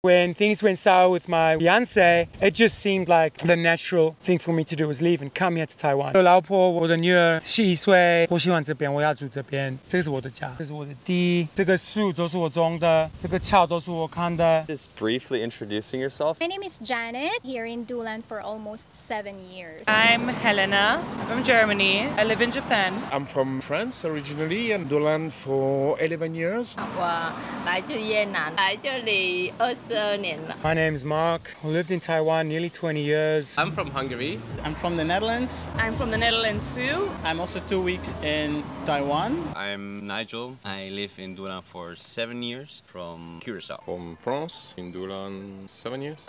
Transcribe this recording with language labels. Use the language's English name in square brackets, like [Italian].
[English] When things went sour with my fiance, it just seemed like the natural thing for me to do was leave and come here to Taiwan. [Chinese] 我老婆，我的女儿11岁，我喜欢这边，我要住这边。这是我的家，这是我的地，这个树都是我种的，这个桥都是我看的。 [English] Just briefly introducing yourself. My name is Janet, here in Dulan for almost 7 years. I'm Helena, from Germany. I live in Japan. I'm from France originally and Dulan for 11 years. [Chinese] 我来自越南，来这里22年了。 [English] My name is Mark. I lived in Taiwan nearly 20 years. I'm from Hungary. I'm from the Netherlands. I'm from the Netherlands too. I'm also 2 weeks in Taiwan. I'm Nigel. I live in Dulan for 7 years from Curacao. From France, in Dulan 7 years.